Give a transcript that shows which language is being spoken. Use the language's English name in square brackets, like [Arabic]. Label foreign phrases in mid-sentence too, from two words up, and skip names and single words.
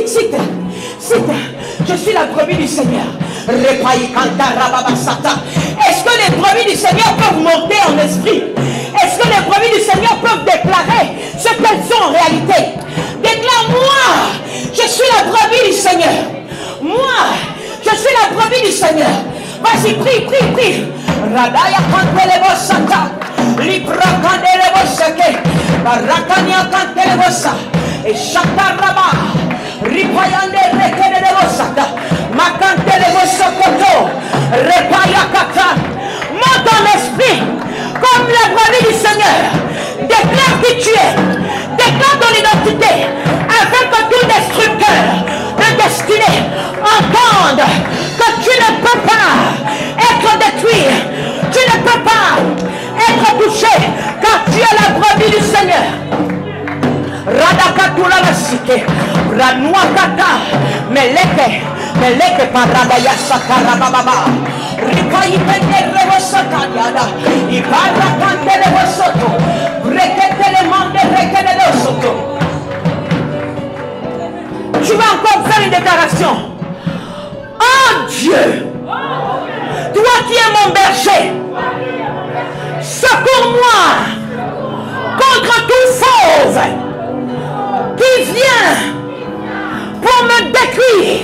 [French] Je suis la brebis du Seigneur. Est-ce que les brebis du Seigneur peuvent monter en esprit? Est-ce que les brebis du Seigneur peuvent déclarer ce qu'elles sont en réalité? Déclare-moi, je suis la brebis du Seigneur. Moi, je suis la brebis du Seigneur. Vas-y, prie. Radaya Kantelebo Sata, Libra Kantelebo Seke, Barakania Kantelebo Sa, et Shakaraba, Ripayande Rekelebo Sata, Makantelebo Sokoto, Repaya Kata. Monte en esprit, comme la brebis du Seigneur. Déclare qui tu es, déclare ton identité, afin que tout destructeur de destinée entende que tu ne peux pas être détruit, tu ne peux pas être touché, car tu es la brebis du Seigneur. Radakatula Masike, Ranuakata, Meleke, Meleke paradaya sakarababa. Ripayi pendere wasakanyada. Ibara kandele wasoto. Reketele mande reketele wasoto. Tu vas encore faire une déclaration. Oh Dieu, toi qui es mon berger, secours-moi contre tout fauve qui vient pour me détruire.